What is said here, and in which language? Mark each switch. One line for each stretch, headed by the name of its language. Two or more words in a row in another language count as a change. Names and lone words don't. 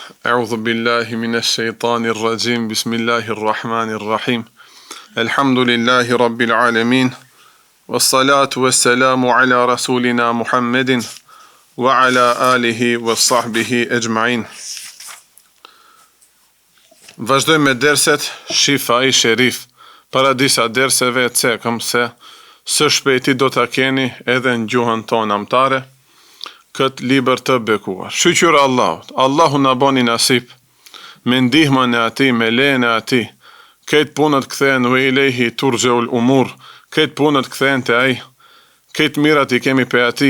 Arabic: أعوذ بالله من الشيطان الرجيم بسم الله الرحمن الرحيم الحمد لله رب العالمين والصلاة والسلام على رسولنا محمد وعلى آله وصحبه أجمعين.
Albanian: Vazhdojmë me derset Shifa i Sherif. Para disa derseve cekëm se së shpejti do të keni edhe në gjuhën tonë amtare këtë libër të bekuar. Shqyqyr Allahut, Allahu na bani nasip me ndihmën e ati, me lejën e ati, këtë punët kthehen
Arabic: وإليه ترجع الأمور,
Albanian: këtë punët kthehen të ai, këtë mirat i kemi pe ati.